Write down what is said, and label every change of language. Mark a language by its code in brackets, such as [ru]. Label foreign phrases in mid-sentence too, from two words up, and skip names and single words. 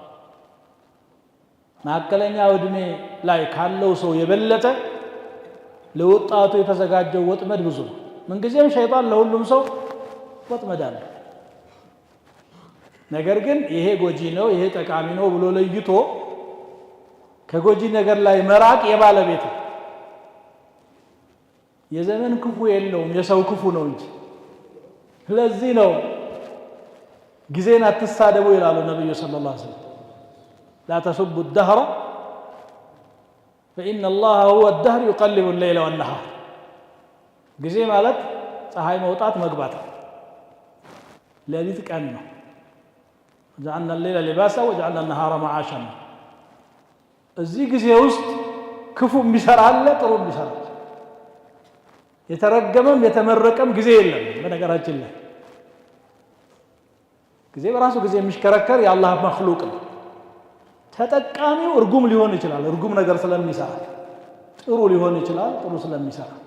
[am] ማከለኛ እድሜ ላይ ካለው ሰው የበለጠ ለወጣቱ የተዘጋጀው ወጥመድ ብዙ ነው ምንጊዜም ሸይጣን ለሁሉም ሰው ወጥመድ አለ ነገር ግን ይሄ ጎጂ ነው ይሄ ጠቃሚ ነው ብሎ ለይቶ ከጎጂ ነገር ላይ መራቅ የባለቤት የዘመን ክፉ የለውም የሰው ክፉ ነው እንጂ ስለዚህ ነው ጊዜን አትሳደቡ ይላሉ ነብዩ [ar] صلى الله عليه وسلم لا تسبوا الدهر فإن الله هو الدهر يقلب الليل والنهار [am] ጊዜ ማለት ፀሐይ መውጣት መግባት ሌሊት ቀን ነው [ar] جعلنا الليل لباسا وجعلنا النهار معاشا [am] እዚህ ጊዜ ውስጥ ክፉ የሚሰራ አለ ጥሩ የሚሰራ የተረገመም የተመረቀም ጊዜ የለም በነገራችን ላይ ጊዜ በራሱ ጊዜ የሚሽከረከር የአላህ መخلوቅ ነው ተጠቃሚው እርጉም ሊሆን ይችላል እርጉም ነገር ስለሚሰራ ጥሩ ሊሆን ይችላል ጥሩ ስለሚሰራ